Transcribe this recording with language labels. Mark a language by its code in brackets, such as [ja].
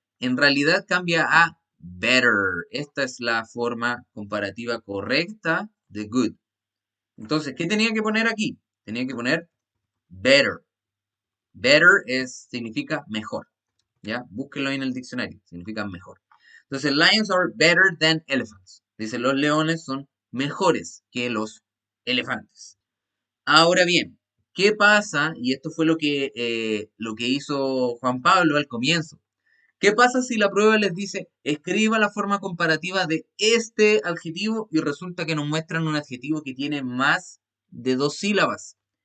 [es] En realidad cambia a better. Esta es la forma comparativa correcta de good. Entonces, ¿qué tenía que poner aquí? Tenía que poner better. Better significa mejor. ¿Ya? Búsquenlo ahí en el diccionario. Significa mejor. Entonces, [en] lions are better than elephants. [es] Dice, los leones son mejores que los elefantes. Ahora bien, ¿qué pasa? Y esto fue lo que hizo Juan Pablo al comienzo. ¿Qué pasa si la prueba les dice, escriba la forma comparativa de este adjetivo y resulta que nos muestran un adjetivo que tiene más de dos sílabas?